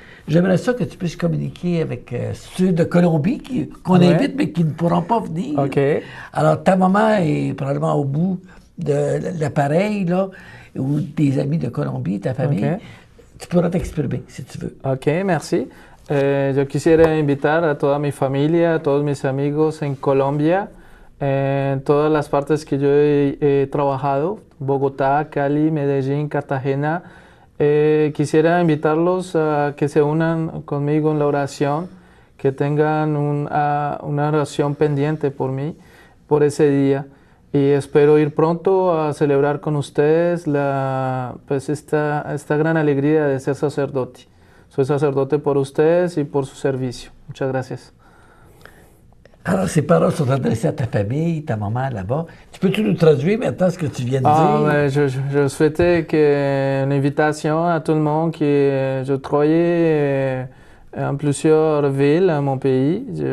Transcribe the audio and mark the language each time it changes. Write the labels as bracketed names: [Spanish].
[French] J'aimerais ça que tu puisses communiquer avec ceux de Colombie qu'on invite, mais qui ne pourront pas venir. Alors, ta maman est probablement au bout de l'appareil, là, ou des amis de Colombie, ta famille. Tu pourras t'exprimer, si tu veux. OK, merci. [Spanish] Yo quisiera invitar a toda mi familia, a todos mis amigos en Colombia, en todas las partes que yo he trabajado, Bogotá, Cali, Medellín, Cartagena. Quisiera invitarlos a que se unan conmigo en la oración, que tengan una oración pendiente por mí, por ese día. Y espero ir pronto a celebrar con ustedes pues esta gran alegría de ser sacerdote. Soy sacerdote por ustedes y por su servicio. Muchas gracias. [French] Alors, ces paroles sont adressées à ta famille, ta maman là-bas. Tu peux-tu nous traduire maintenant ce que tu viens de dire? Mais je souhaitais une invitation à tout le monde qui je travaillais en plusieurs villes à mon pays.